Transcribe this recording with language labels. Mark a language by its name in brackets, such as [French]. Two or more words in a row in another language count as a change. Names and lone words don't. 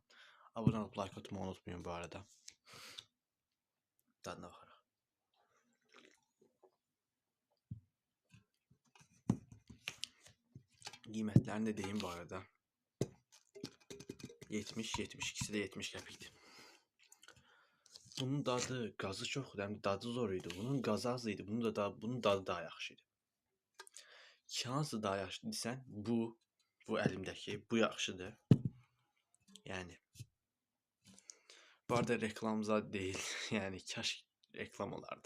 [Turkish] Abone olup like atmayı unutmayın bu arada. Tadına bakarak. [Azerbaijani] Qiymətlərini de deyim bu arada. 70-70, ikisi de 70 qəpikdir. Bunun dadı, qazı çoxdur, həm də dadı zor idi. Bunun qazı az idi, bunun dadı daha yaxşı idi. Hansı daha yaxşı desən, bu əlimdəki, bu yaxşıdır. Yəni bu arada reklamza deyil, yəni kaş reklam olardı.